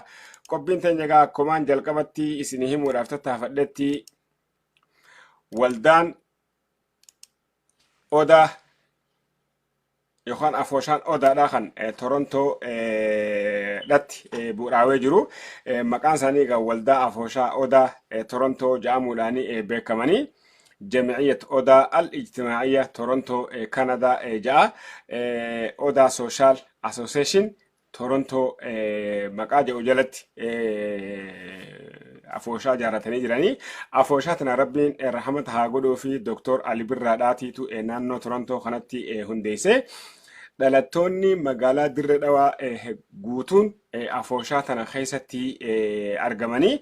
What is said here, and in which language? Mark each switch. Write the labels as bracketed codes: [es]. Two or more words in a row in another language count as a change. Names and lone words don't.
[om] Qophiin teenya akkumaan jalqabatti isin himuudhaaf tattaafadhetti waldaan Odaa yookaan Afooshaan Odaadhaa kan Torontoo dhatti bu'uuraawee jiru. Maqaan isaanii waldaa Afooshaa Odaa Torontoo jedhamuudhaan beekamanii. [ar] جمعية أودا الاجتماعية تورونتو كندا [om] جاء أودا سوشيال أسوسيشن Torontoo maqaa jedhu jalatti afooshaa jaaratanii jiranii. Afooshaa tana rabbiin rahmata haa godhuu fi Dr. Ali Birraadhaatiitu naannoo Torontoo kanatti hundeesse. Dhalattoonni magaalaa Dirree Dhawaa guutuun afooshaa tana keessatti argamanii.